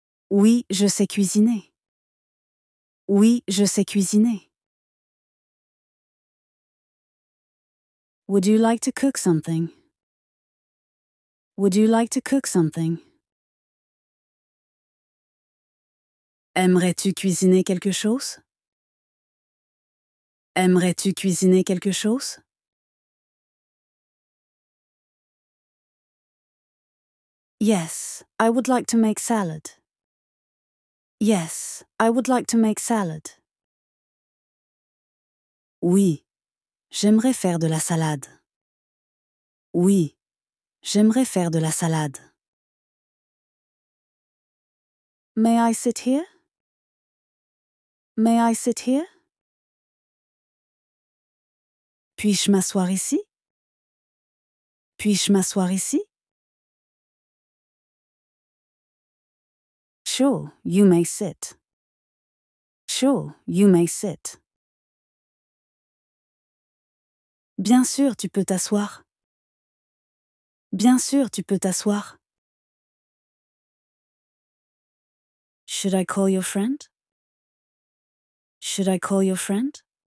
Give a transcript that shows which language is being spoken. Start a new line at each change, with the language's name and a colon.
French: Oui, je sais cuisiner. Oui, je sais cuisiner.
English: Would you like to cook something? Would you like to cook something?
French: Aimerais-tu cuisiner quelque chose? Aimerais-tu cuisiner quelque chose?
English: Yes, I would like to make salad. Yes, I would like to make salad.
French: Oui, j'aimerais faire de la salade. Oui, j'aimerais faire de la salade.
English: May I sit here? May I sit here?
French: Puis-je m'asseoir ici? Puis-je m'asseoir ici?
English: Sure, you may sit. Sure, you may sit.
French: Bien sûr, tu peux t'asseoir. Bien sûr, tu peux t'asseoir.
English: Should I call your friend? Should I call your friend?